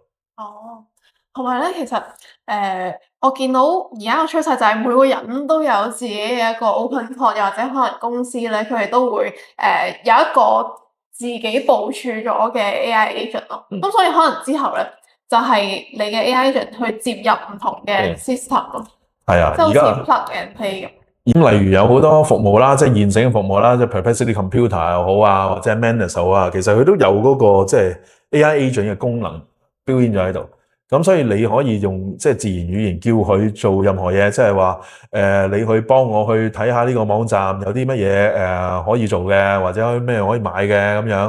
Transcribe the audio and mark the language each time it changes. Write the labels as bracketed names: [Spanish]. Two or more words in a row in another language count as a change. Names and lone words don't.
[Cantonese] 同埋咧，其實我見到而家個趨勢就係每個人都有自己嘅一個 [English] open code， [Cantonese] 又或者可能公司咧，佢哋都會有一個自己部署咗嘅 [English] AI agent [Cantonese] 咯。咁所以可能之後咧，就係你嘅 [English] AI agent [Cantonese] 去接入唔同嘅 system 咯。係啊，即係好似 [English] plug and play [Cantonese] 咁。咁例如有好多服務啦，即係現成嘅服務啦，即係 Perplexity Computer 又好啊，或者 Manus 好啊，其實佢都有嗰個即係 [English] AI agent [Cantonese] 嘅功能表現咗喺度。咁所以你可以用即係自然語言叫佢做任何嘢，即係話你去幫我去睇下呢個網站有啲乜嘢可以做嘅，或者咩可以買嘅咁樣。